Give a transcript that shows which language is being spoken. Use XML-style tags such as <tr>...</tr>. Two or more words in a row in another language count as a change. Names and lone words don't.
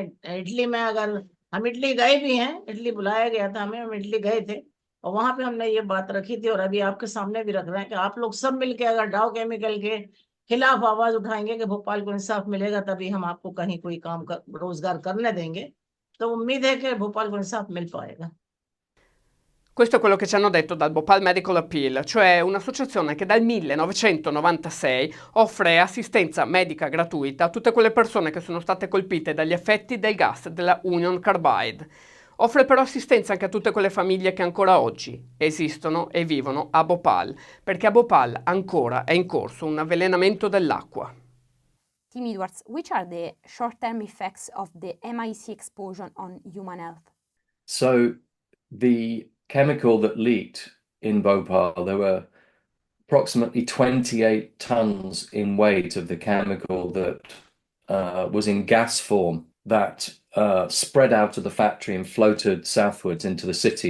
<hi>इटली में अगर हम इटली गए भी हैं, इटली बुलाया गया था हमें, हम इटली गए थे, और वहां पे हमने ये बात रखी थी, और अभी आपके सामने भी रख रहे हैं कि आप लोग सब मिलके अगर डाव केमिकल के खिलाफ आवाज उठाएंगे कि भोपाल को इंसाफ मिलेगा, तभी हम आपको कहीं कोई काम कर, रोजगार करने देंगे। तो उम्मीद है कि भोपाल को इंसाफ मिल पाएगा।</hi> <it>Questo è quello che ci hanno detto dal Bhopal Medical Appeal, cioè un'associazione che dal 1996 offre assistenza medica gratuita a tutte quelle persone che sono state colpite dagli effetti del gas della Union Carbide. Offre però assistenza anche a tutte quelle famiglie che ancora oggi esistono e vivono a Bhopal, perché a Bhopal ancora è in corso un avvelenamento dell'acqua.</it> <en>Tim Edwards, which are the short-term effects of the MIC exposure on human health? So the chemical that leaked in Bhopal, there were approximately 28 tons in weight of the chemical that was in gas form that spread out of the factory and floated southwards into the city.</en>